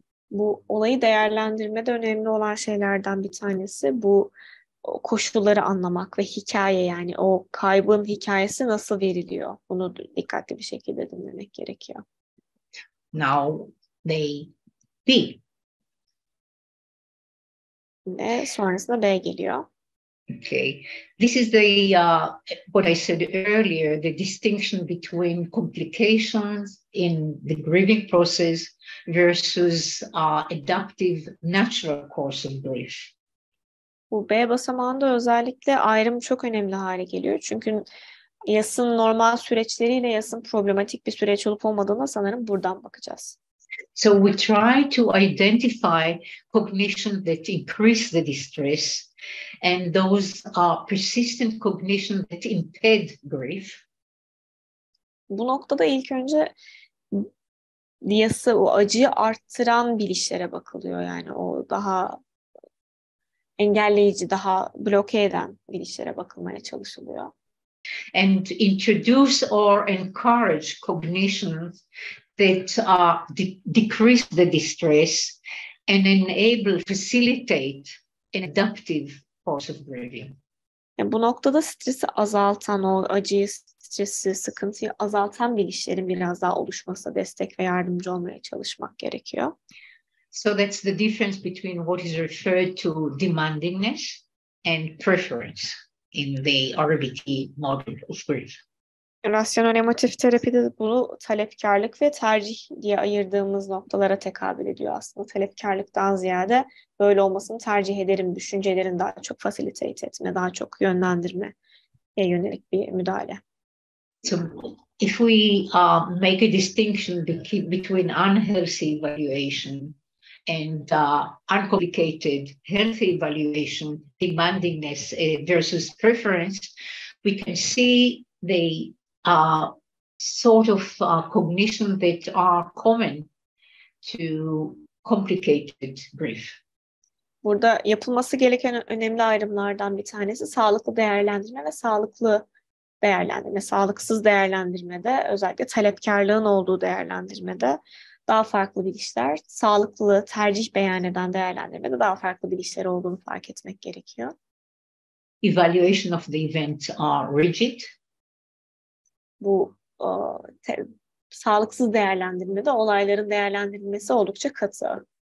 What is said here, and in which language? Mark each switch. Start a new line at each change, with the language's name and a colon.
Turkish: Bu olayı değerlendirmede önemli olan şeylerden bir tanesi bu koşulları anlamak ve hikaye, yani o kaybın hikayesi nasıl veriliyor? Bunu dikkatli bir şekilde dinlemek gerekiyor.
English: Now they B.
Turkish: Ve sonrasında B geliyor.
English: Okay, this is the what I said earlier, the distinction between complications in the grieving process versus adaptive natural course of grief.
Turkish: Bu B basamağında özellikle ayrım çok önemli hale geliyor. Çünkü yasın normal süreçleriyle yasın problematik bir süreç olup olmadığına sanırım buradan bakacağız.
English: So we try to identify cognition that increase the distress and those persistent cognition that impede grief.
Turkish: Bu noktada ilk önce yası, o acıyı arttıran bilişlere bakılıyor. Yani o daha engelleyici, daha bloke eden bilişlere bakılmaya çalışılıyor.
English: And introduce or encourage cognitions that decrease the distress and enable, facilitate an adaptive course of grieving.
Turkish: Yani bu noktada stresi azaltan, o acıyı, stresi, sıkıntıyı azaltan bilişlerin biraz daha oluşmasına destek ve yardımcı olmaya çalışmak gerekiyor.
English: So that's the difference between what is referred to demandingness and preference in the RBT model of grief.
Turkish: Rasyonel emotif terapide bunu talepkarlık ve tercih diye ayırdığımız noktalara tekabül ediyor aslında. Talepkarlıktan ziyade böyle olmasını tercih ederim, düşüncelerin daha çok facilitate etme, daha çok yönlendirmeye yönelik bir müdahale.
English: So if we make a distinction between unhealthy evaluation and uncomplicated healthy evaluation, demandingness versus preference, we can see the sort of cognition that are common to complicated grief.
Turkish: Burada yapılması gereken önemli ayrımlardan bir tanesi sağlıklı değerlendirme ve sağlıklı değerlendirme. Sağlıksız değerlendirmede, özellikle talepkarlığın olduğu değerlendirmede daha farklı bilişler, sağlıklı tercih beyan eden değerlendirmede daha farklı bilişler olduğunu fark etmek gerekiyor.
English: Evaluation of the event are rigid.
Turkish: Bu sağlıksız değerlendirmede olayların değerlendirilmesi oldukça katı.